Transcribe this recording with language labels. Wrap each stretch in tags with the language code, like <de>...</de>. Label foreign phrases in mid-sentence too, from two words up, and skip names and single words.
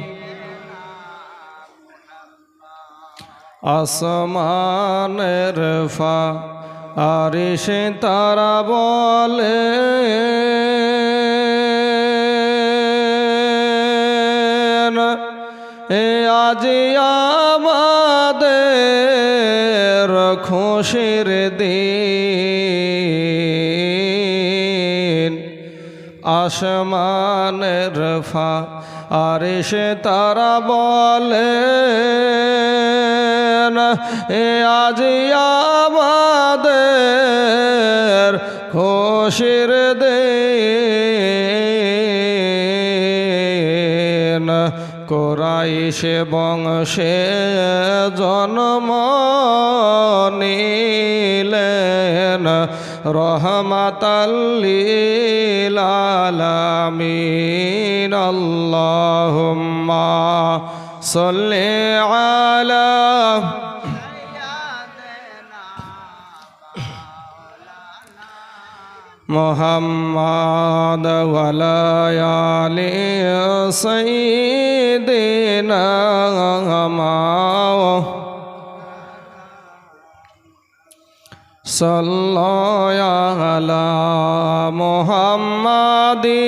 <bn>আসমান রফা আরিশ তারা বলে আজ আমাদের খুশির দিন আসমানের রফা আরিশ তারা বলে আজ আমাদের খুশির দিন কুরাইশ বংশে জন্ম</bn> <ar>নিলেন رحمةً لل العالمين اللهم صل على محمد وعلى آل سيدنا صلى على محمد</ar>